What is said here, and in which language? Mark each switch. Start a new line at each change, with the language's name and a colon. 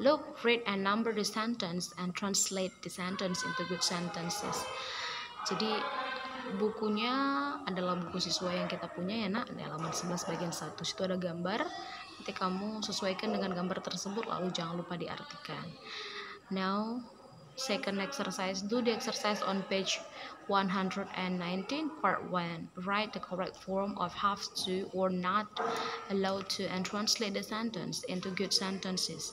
English: Look, read and number the sentence and translate the sentence into good sentences.
Indonesian: Jadi bukunya adalah buku siswa yang kita punya ya nak, di halaman 11 bagian 1. Situ ada gambar. Nanti kamu sesuaikan dengan gambar tersebut, lalu jangan lupa diartikan.
English: Now second exercise, do the exercise on page 119 part 1. Write the correct form of have to or not allowed to and translate the sentence into good sentences.